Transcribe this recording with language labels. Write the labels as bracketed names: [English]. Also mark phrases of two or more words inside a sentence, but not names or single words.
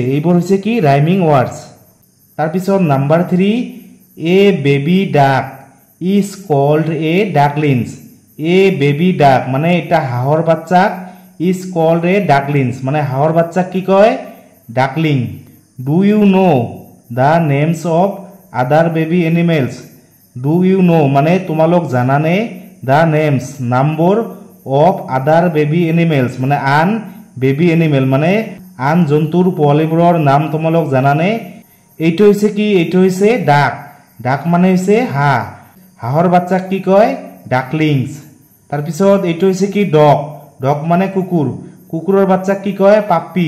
[Assamese] এইবোৰ হৈছে কি, [English] rhyming words. [Assamese] তাৰপিছত নাম্বাৰ 3, [English] a baby duck is called a ducklings. a baby duck [Assamese] মানে এটা হাঁহৰ বাচ্চাক, [English] is called a ducklings [Assamese] মানে হাঁহৰ বাচ্চাক কি কয়, ডাকলিং। [English] do you know the names of other baby animals. do you know [Assamese] মানে তোমালোক জানানে, [English] the names [Assamese] নামবোৰ, [English] of other baby animals [Assamese] মানে আন [English] baby animal [Assamese] মানে আন জন্তুৰ পোৱালিবোৰৰ নাম তোমালোক জানানে। এইটো হৈছে কি, এইটো হৈছে ডাক। ডাক মানে হৈছে হাঁহ। হাঁহৰ বাচ্চাক কি কয়, ডাকলিংস। তাৰপিছত এইটো হৈছে কি, ডগ। ডগ মানে কুকুৰ। কুকুৰৰ বাচ্চাক কি কয়, পাপি।